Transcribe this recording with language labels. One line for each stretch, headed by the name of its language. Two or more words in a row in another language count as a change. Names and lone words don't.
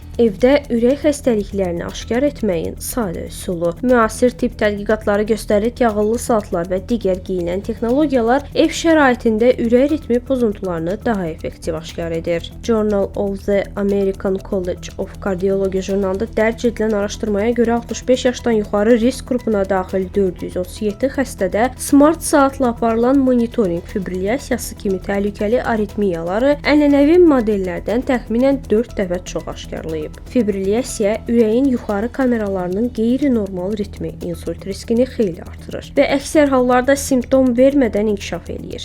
Azerbaijani: Evdə ürək xəstəliklərini aşkar etməyin sadə üsulu. Müasir tibb tədqiqatları göstərir ki, ağıllı saatlar və digər geyinən texnologiyalar ev şəraitində ürək ritmi pozuntularını daha effektiv aşkar edir. Journal of the American College of Cardiology jurnalında dərc edilən araşdırmaya görə 65 yaşdan yuxarı risk qrupuna daxil 437 xəstədə smart saatla aparılan monitorinq fibrilyasiyası kimi təhlükəli aritmiyaları ənənəvi modellərdən təxminən 4 dəfə çox aşkarlayıb. Fibrilyasiya ürəyin yuxarı kameralarının qeyri-normal ritmi insult riskini xeyli artırır və əksər hallarda simptom vermədən inkişaf eləyir.